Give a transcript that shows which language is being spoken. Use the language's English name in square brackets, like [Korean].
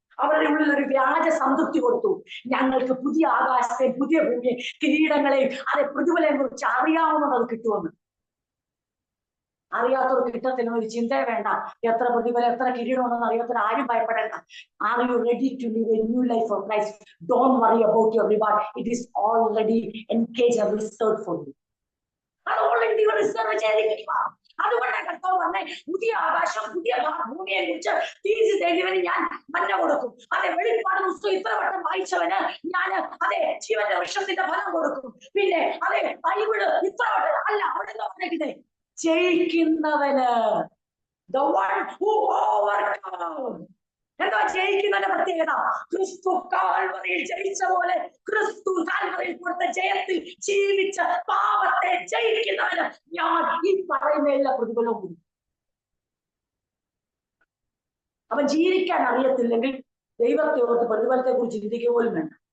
[Malayalam] അവരുടെ ഉള്ളിൽ ഒരു വ്യാജ സംതൃപ്തി കൊടുത്തു. ഞങ്ങൾക്ക് പുതിയ ആകാശത്തെ, പുതിയ ഭൂമിയെ, കിരീടങ്ങളെയും അതെ പ്രതിഫലം കുറിച്ച് അറിയാവുന്നത് കിട്ടുമെന്ന്. അറിയാത്തവർ കിട്ടത്തില്ല ഒരു ചിന്തയെ വേണ്ട. എത്ര പ്രതിഫലം, എത്ര കിരീടമെന്ന് അറിയാത്തവർ ആരും ഭയപ്പെടേണ്ട. [English] Are you ready to live a new life for Christ? Don't worry about your reward. It is already engaged and reserved for you. [Malayalam] അത് ഓൾറെഡി നിങ്ങൾ റിസർവ് ചെയ്തിരിക്കുക. അതുകൊണ്ടാണ് കർത്താവ് പറഞ്ഞേ, പുതിയ ആകാശം പുതിയ ഭൂമിയെ കുറിച്ച് തീർച്ചയായും എഴുതിയവന് ഞാൻ മന്ന കൊടുക്കും. അതെ, വെളിപ്പാട് പുസ്തകം ഇത്ര വട്ടം വായിച്ചവന് ഞാൻ അതെ ജീവന്റെ വൃക്ഷത്തിന്റെ ഫലം കൊടുക്കും. പിന്നെ അതെ ബൈബിള് ഇത്ര വട്ടം അല്ല, അവിടെ എന്താ പറഞ്ഞിരിക്കുന്നത്? ജയിക്കുന്നവന്, [English] the one who overcomes. [Malayalam] എന്താ ജയിക്കുന്നതിന്റെ പ്രത്യേകത? ക്രിസ്തു കാൽവറിയിൽ ജയിച്ച പോലെ ക്രിസ്തു കാൽവറിയിൽ കൊടുത്ത ജയത്തിൽ ജീവിച്ച പാപത്തെ ജയിക്കുന്നവന് ഞാൻ ഈ പറയുന്ന എല്ലാ പ്രതിഫലവും. അവൻ ജീവിക്കാൻ അറിയത്തില്ലെങ്കിൽ ദൈവത്തെ ഓർത്ത് പ്രതിഫലത്തെ കുറിച്ച് ചിന്തിക്കുക പോലും വേണ്ട.